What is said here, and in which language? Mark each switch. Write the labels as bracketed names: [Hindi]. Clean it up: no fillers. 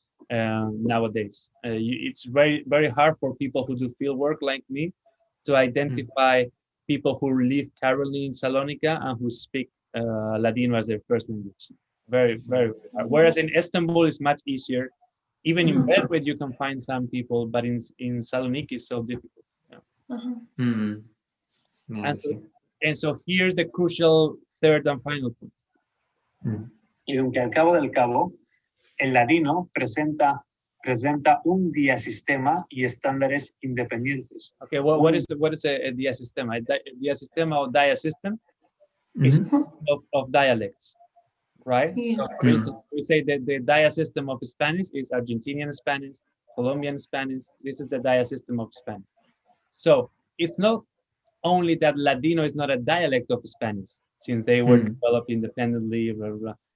[English] nowadays. It's very, very hard for people who do field work like me to identify people who live currently in Salonika and who speak Ladino as their first language. Very, very hard. Whereas in Istanbul, it's much easier. Even in Belgrade, you can find some people, but in Saloniki, it's so difficult. Yeah. And so here's the crucial third and final point. [Ladino] Y aunque al cabo del cabo, el ladino presenta un diasistema y estándares independientes. [English] Okay, well, what is a diasistema? A diasistema or diasystem is of dialects, right? Yeah. So for instance, we say that the diasystem of Spanish is Argentinian Spanish, Colombian Spanish. This is the diasystem of Spanish. So it's not only that Ladino is not a dialect of Spanish, since they were developed independently, blah, blah, blah.